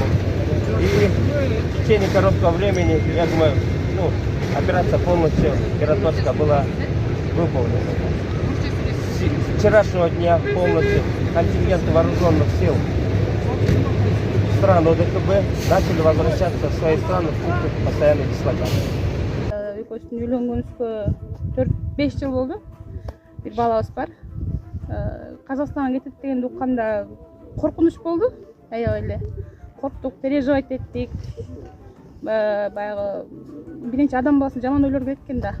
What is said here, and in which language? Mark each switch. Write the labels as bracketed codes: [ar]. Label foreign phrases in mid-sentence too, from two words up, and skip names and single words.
[ru] И в течение короткого времени, я думаю, операция полностью миротворческая была выполнена. С вчерашнего дня полностью контингенты вооруженных сил стран ОДКБ начали возвращаться в свои страны в пунктах постоянной дислокации. [ky] Экөөбүздүн үйлөнгөнүбүзгө 4-5 жыл болду. Бир балабыз бар. Казакстанга кетет дегенди укканда коркунуч болду. Аябай эле корктук, переживать эттик. Баягы бир нече адам баласын жаман ойлор келет экен да.